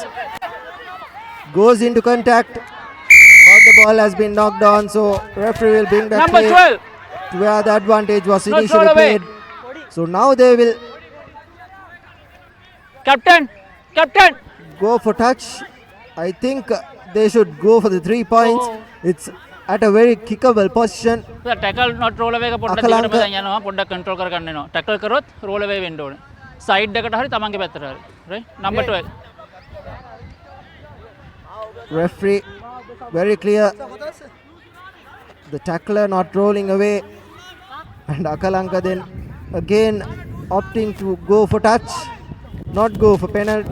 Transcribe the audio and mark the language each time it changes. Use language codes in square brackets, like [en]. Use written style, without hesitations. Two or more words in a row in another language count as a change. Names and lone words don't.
[en] Goes into contact, but the ball has been knocked on, so referee will bring that play to where the advantage was initially played. So now they will Captain go for touch. I think they should go for the 3 points. It's at a very kickable position. The tackle not roll away [si] පොඩ්ඩක් දිගටම දැන් යනවා පොඩ්ඩක් control කරගන්න වෙනවා. tackle කරොත් [en] roll away [si] වෙන්න ඕනේ. side එකට හරි තමන්ගේ පැත්තට හරි. [en] right? number 12. Referee very clear. The tackler not rolling away, and Akalanka then again opting to go for touch, not go for penalty.